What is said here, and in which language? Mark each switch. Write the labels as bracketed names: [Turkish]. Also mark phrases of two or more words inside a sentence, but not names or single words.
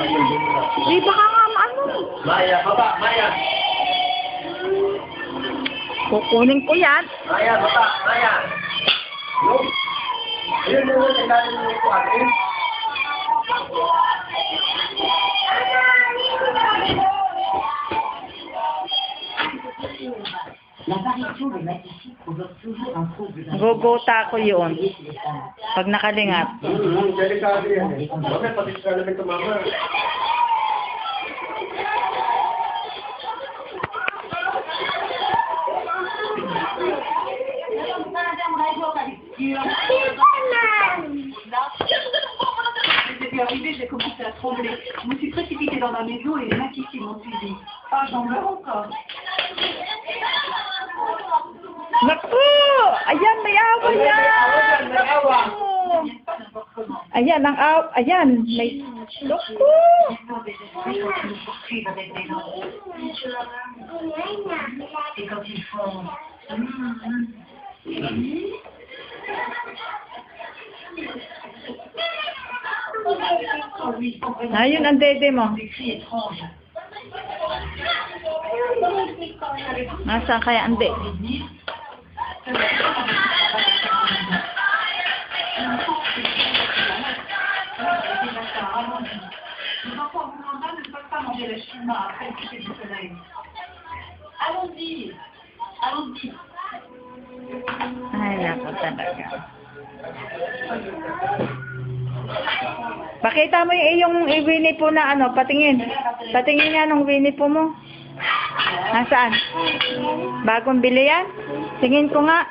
[Filipino] Di, baka nga ano. Maya, baba, Maya. Kukunin ko yan. Maya, baba, Maya. No. Ayun, ayun, ilalim mo ito ate. [French] L'apparition de Matissi provoque toujours un trouble dans les [Filipino] Gugota ko yun. [French] chez les femmes. [Filipino] Pag nakalingat. Delikado yan eh. Bakit pati sa namin tumama? [French] J'étais arrivée, j'ai commencé à trembler. Je me suis précipitée dans ma maison et les Matissi m'ont suivi. Ah, j'en meurs encore. [Filipino] Naku! Ayan, may awa yan! Naku! Ayan, ang aw... Ayan, may... Naku! [French] Et quand ils font... [Filipino] Ayun, ang dede mo. [French] des cris étranges. [Filipino] Nasaan kaya ang dede? [French] Les enfants vous demandent ne peuvent pas manger la chima après le coucher du soleil. Allons-y. Allons-y. [Filipino] Ay, naku talaga. Pakita mo yung Winnie po na ano, patingin. Patingin nga nung Winnie po mo. Nasaan? Bagong bili yan? Tingin ko nga.